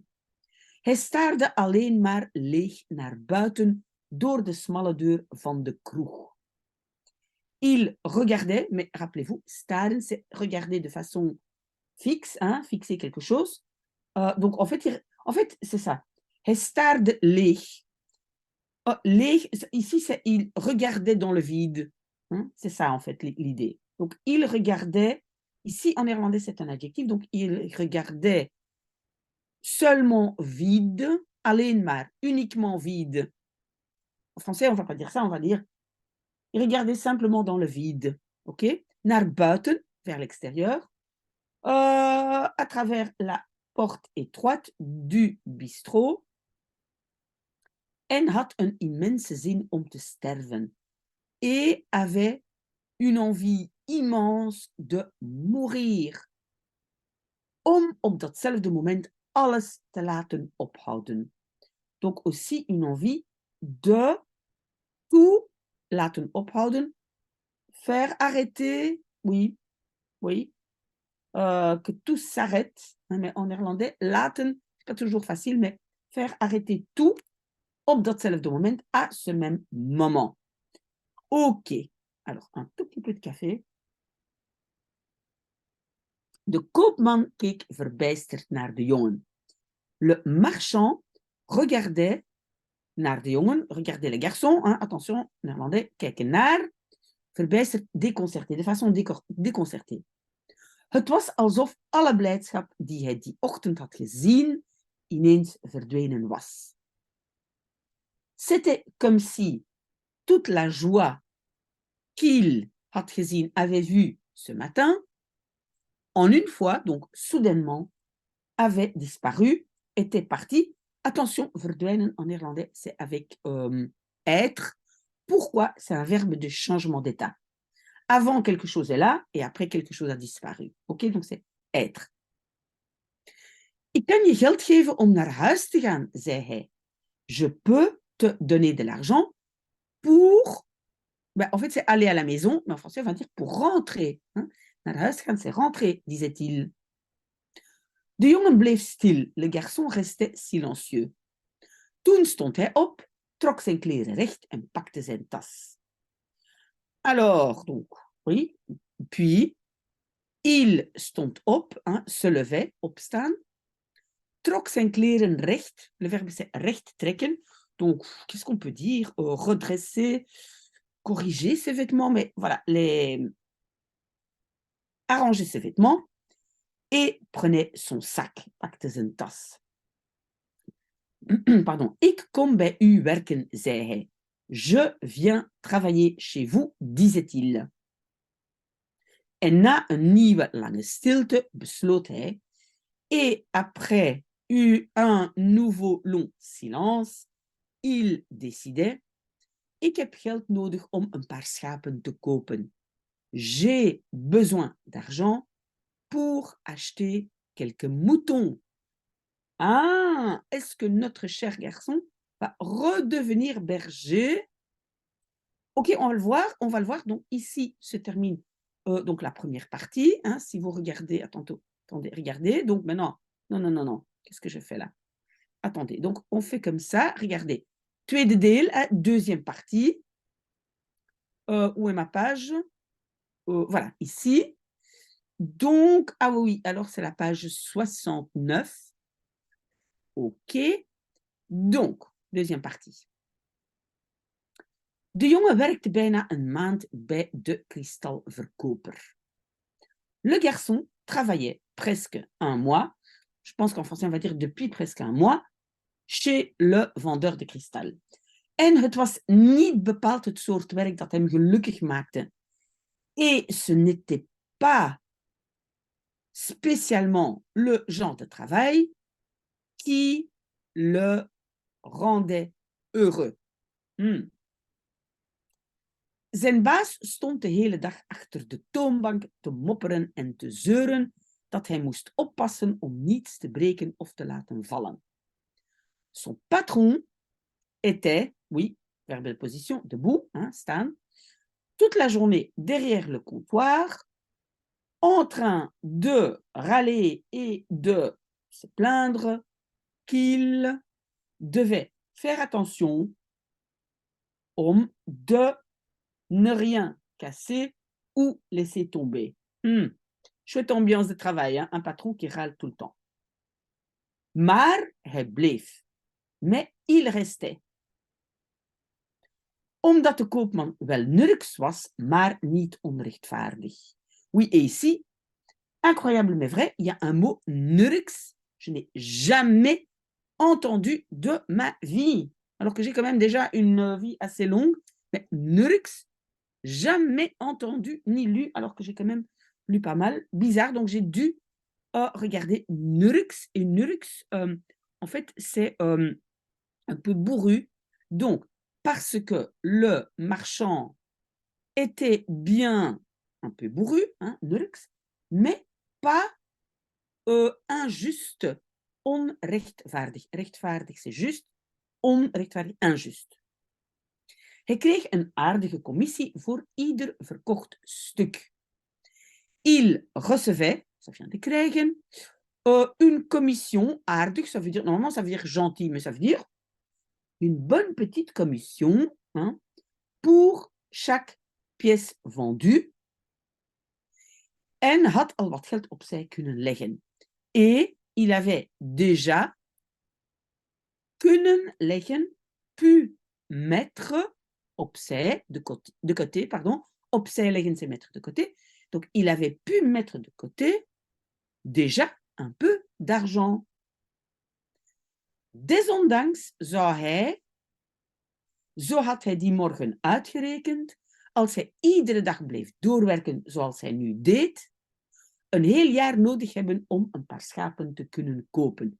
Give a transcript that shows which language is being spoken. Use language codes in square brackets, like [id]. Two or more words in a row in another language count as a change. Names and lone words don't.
[nl] Hij staarde alleen maar leeg naar buiten door de smalle deur van de kroeg. [fr] Il regardait, mais rappelez-vous, staren, c'est regarder de façon fixe, fixer quelque chose. Donc, en fait c'est ça. [nl] Hij staarde leeg. Leeg, [fr] ici, c'est il regardait dans le vide. C'est ça, en fait, l'idée. Donc, il regardait, ici, en néerlandais, c'est un adjectif, donc il regardait seulement vide, [nl] alleen maar, [fr] uniquement vide. En français, on ne va pas dire ça, on va dire, il regardait simplement dans le vide, ok? [nl] Naar buiten, [fr] vers l'extérieur, à travers la porte étroite du bistrot, [nl] en had een immense zin om te sterven, [fr] et avait une envie immense de mourir, [nl] om op datzelfde moment alles te laten ophouden. [fr] Donc aussi une envie de tout [nl] laten ophouden, [fr] faire arrêter, oui, que tout s'arrête, mais en néerlandais, laten, c'est pas toujours facile, mais faire arrêter tout [nl] op datzelfde moment, [fr] à ce même moment. Ok, alors un tout petit peu de café. [nl] De koopman keek verbijsterd naar de jongen. [fr] Le marchand regardait [nl] naar de jongen, [fr] regardait le garçon, attention, néerlandais, [nl] kijken naar, verbijsterd, [fr] déconcerté, de façon déconcertée. [nl] Het was alsof alle blijdschap die hij die ochtend had gezien, ineens verdwenen was. [fr] C'était comme si toute la joie qu'il [nl] had gezien, [fr] avait vu ce matin, en une fois, donc soudainement, avait disparu, était parti. Attention, verdwijnen en néerlandais, c'est avec être. Pourquoi? C'est un verbe de changement d'état. Avant, quelque chose est là et après, quelque chose a disparu. Ok, donc c'est être. [nl] Ik kan je geld geven om naar huis te gaan, zei hij. [fr] Je peux te donner de l'argent pour... Ben, en fait, c'est aller à la maison, mais en français, on va dire pour rentrer. [nl] Naar huis gaan, [fr] c'est rentrer, disait-il. [nl] De jongen bleef stil. [fr] Le garçon restait silencieux. [nl] Toen stond hij op, trok zijn kleren recht en pakte zijn tas. [fr] Alors, donc, oui, puis, il [nl] stond op, [fr] se levait, opstaan, [nl] trok zijn kleren recht, [fr] le verbe c'est [nl] recht trekken, [fr] donc, qu'est-ce qu'on peut dire? Redresser, corriger ses vêtements, mais voilà, arranger ses vêtements, et prenait son sac, [nl] pakte zijn tas. Pardon, ik kom bij u werken, zei hij. [fr] Je viens travailler chez vous, disait-il. [nl] En na een nieuwe lange stilte besloot hij, [fr] et après un nouveau long silence, il décidait, [nl] ik heb geld nodig om een paar schapen te kopen. [fr] J'ai besoin d'argent pour acheter quelques moutons. Ah, est-ce que notre cher garçon va redevenir berger? Ok, on va le voir. Donc ici se termine Donc, la première partie, hein, si vous regardez, attendez, regardez. Donc, maintenant, non. Qu'est-ce que je fais là? Attendez, donc on fait comme ça, regardez. [nl] Tweede deel, [fr] hein, deuxième partie. Où est ma page? Voilà, ici. Donc, ah oui, alors c'est la page 69. OK. Donc, deuxième partie. [nl] De jongen werkte bijna een maand bij de kristalverkoper. [fr] Le garçon travaillait presque un mois, je pense qu'en français on va dire depuis presque un mois, chez le vendeur de kristal. [nl] En het was niet bepaald het soort werk dat hem gelukkig maakte. [fr] Et ce n'était pas spécialement le genre de travail qui le rendait heureux. [nl] Zijn baas stond de hele dag achter de toonbank te mopperen en te zeuren dat hij moest oppassen om niets te breken of te laten vallen. [fr] Son patron était, oui, verbe de position, debout, hein, staan, toute la journée derrière le comptoir, en train de râler et de se plaindre qu'il devait faire attention om de ne rien casser ou laisser tomber. Chouette ambiance de travail, hein? Un patron qui râle tout le temps. [nl] Maar hij bleef. [fr] Mais il restait. [nl] Omdat de koopman wel nurks was, maar niet onrechtvaardig. [fr] Oui, et ici, incroyable mais vrai, il y a un mot nurks. Je n'ai jamais entendu de ma vie. Alors que j'ai quand même déjà une vie assez longue. Mais nurks, jamais entendu ni lu, alors que j'ai quand même lu pas mal. Bizarre, donc j'ai dû regarder nurks. Et nurks, en fait, c'est un peu bourru. Donc, parce que le marchand était bien un peu bourru, hein, nurks, mais pas injuste, [nl] onrechtvaardig. Rechtvaardig, [fr] c'est juste. Onrechtvaardig, injuste. [nl] Hij kreeg een aardige commissie voor ieder verkocht stuk. [fr] Il recevait, ça vient de krijgen, une commission, aardig, ça veut dire, normalement ça veut dire gentil, mais ça veut dire une bonne petite commission, hein, pour chaque pièce vendue. [nl] En had al wat geld opzij kunnen leggen. [fr] Et il avait déjà [nl] kunnen leggen, [fr] pu mettre opzij, de côté, pardon, [nl] opzij leggen, [fr] c'est mettre de côté. Donc, il avait pu mettre de côté déjà un peu d'argent. [nl] Desondanks zou hij, zo had hij die morgen uitgerekend, als hij iedere dag bleef doorwerken zoals hij nu deed, een heel jaar nodig hebben om een paar schapen te kunnen kopen.